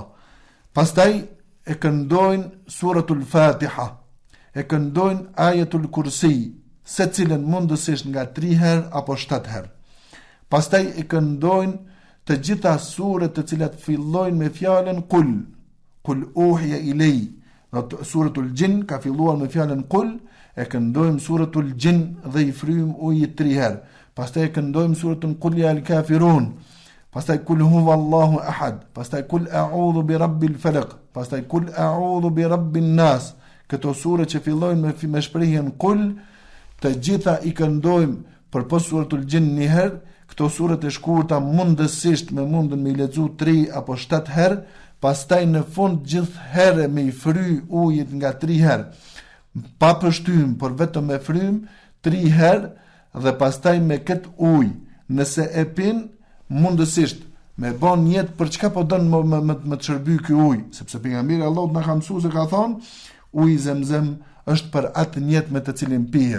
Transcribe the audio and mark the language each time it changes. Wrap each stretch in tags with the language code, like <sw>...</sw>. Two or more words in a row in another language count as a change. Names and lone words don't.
<sq>Pastaj e këndojnë suratul Fatiha, e këndojnë ajetul Kursi, se cilën mundësisht nga 3 herë apo 7 herë. Pastaj e këndojnë të gjitha suret të cilat fillojnë me fjalën</sq> <ar>قل أوحي إلي.</ar> <sq>Suratul Jin ka filluar me fjalën Kul, e këndojmë suratul Jin dhe i frym ujit 3 herë. Pastaj e këndojmë suratun Qul ya al-kafirun. Pastaj Kul huwallahu ahad. Pastaj Kul a'udhu bi rabbil falaq. Pastaj Kul a'udhu bi rabbin nas. Këto sure që fillojnë me shprehjen Kul, të gjitha i këndojmë përpos suratul Jin 1 herë. Këto suret e shkurta mundësisht me mundën me i lexu 3 apo 7 herë. Pastaj në fund gjithherë me i fry ujit nga 3 herë, pa pështym, por vetëm me frym 3 herë, dhe pastaj me këtë ujë, nëse e pin, mundësisht me bon njetë për çka po don me të shërby ky ujë, sepse pejgamberi Allahut na ka mësuar se ka thonë, uji Zemzem është për atë njetë me të cilin pihet.</sq>